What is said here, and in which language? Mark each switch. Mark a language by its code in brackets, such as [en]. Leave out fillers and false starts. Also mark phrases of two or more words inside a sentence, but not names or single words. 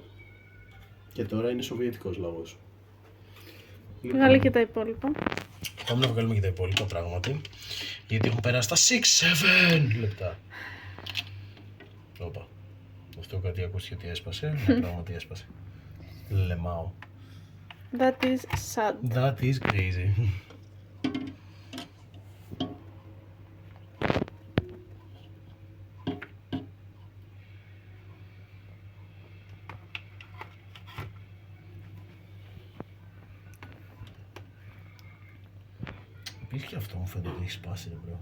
[el] Και τώρα είναι σοβιετικός λαγός. Βγάλε και τα υπόλοιπα. Πάμε να βγάλουμε και τα υπόλοιπα πράγματι. Γιατί έχουν περάσει τα 6-7 λεπτά. Όπα. Αυτό κάτι ακούστηκε ότι έσπασε. Ναι, πράγματι έσπασε. Λεμάω. [en] That is sad. That is crazy. [el] Επίσης και αυτό μου φαίνεται ότι έχει σπάσει, ρε μπρο.